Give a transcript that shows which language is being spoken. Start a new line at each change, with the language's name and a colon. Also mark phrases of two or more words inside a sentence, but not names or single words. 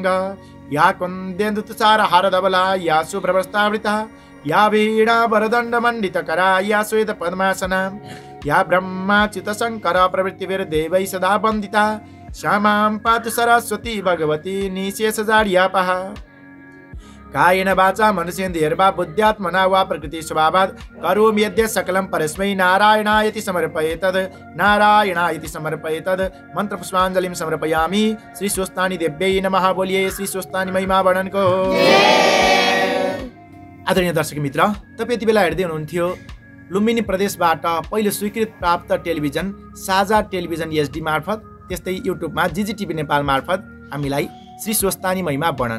Sanskrit: या कुन्देन्दु तुषार हारधवला या शुभ्रवस्त्रावृता या वीणा वरदंड मंडित करा या श्वेत पद्मासना या ब्रह्माच्युत शंकर प्रवृत्तिर्देवै सदा वंदिता श्यामां पातु सरस्वती भगवती निशेषजाड्यापः। कायेन वाचा मनसेन्द्रियैर्वा बुद्ध्यात्मना वा प्रकृति स्वभावात् करोमि यद्यत् सकलं परस्मै नारायणायति समर्पयेतद् नारायणायति समर्पयेतद्। मंत्रपुष्पांजलिं समर्पयामि। श्री स्वस्तानी देव्यै नमः।
Hindi: बोलिए श्री स्वस्तानी महिमा वर्णन को।
Nepali: आदरणीय दर्शक मित्र, तपाईं यति बेला हेर्दै हुनुहुन्थ्यो लुम्बिनी प्रदेशबाट पहिलो स्वीकृत प्राप्त टेलिभिजन साझा टेलिभिजन एचडी मार्फत, त्यस्तै युट्युबमा जीजीटिभी नेपाल मार्फत हामीलाई श्री स्वस्तानी महिमा वर्णन।